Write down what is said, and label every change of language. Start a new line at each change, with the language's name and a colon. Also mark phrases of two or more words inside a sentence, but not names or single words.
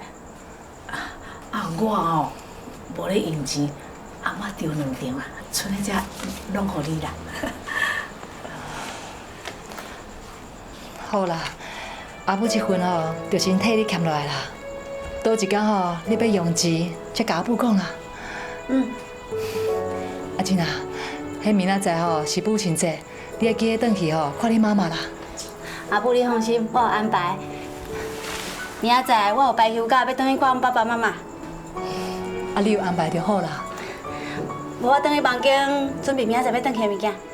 Min Nan Chinese: 我哦无咧用钱，阿嬷丢2张啊，剩的这拢互你啦。好啦，阿母这份哦，就先替你欠落来啦。倒一天吼，你要用钱，才甲阿母讲啦。阿静啊，迄明仔载吼是母亲节，你要记得转去吼看你妈妈啦。阿母，你放心，我有安排。明仔载我有排休假，要转去看阮爸爸妈妈。啊，你有安排就好啦。无我转去房间准备明仔载要转去的物件。